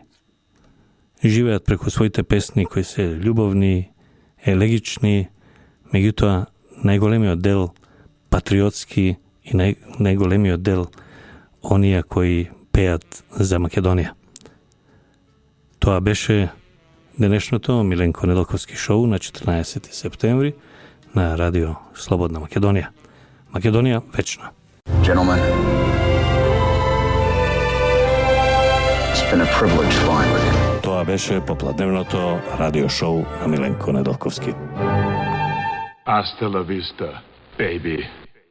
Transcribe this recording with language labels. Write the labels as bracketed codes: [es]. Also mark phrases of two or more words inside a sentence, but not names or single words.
[mk] Живеат преку своите песни кои се љубовни, елегични, меѓутоа најголемиот дел патриотски и најголемиот дел оние кои пеат за Македонија. Тоа беше денешното Миленко Неделковски шоу на 14 септември на Радио Слободна Македонија. Македонија вечна. [en] Gentlemen, it's been a privilege flying with you. [mk] Тоа беше попладневното радио шоу на Миленко Неделковски. [es] Hasta la vista, baby.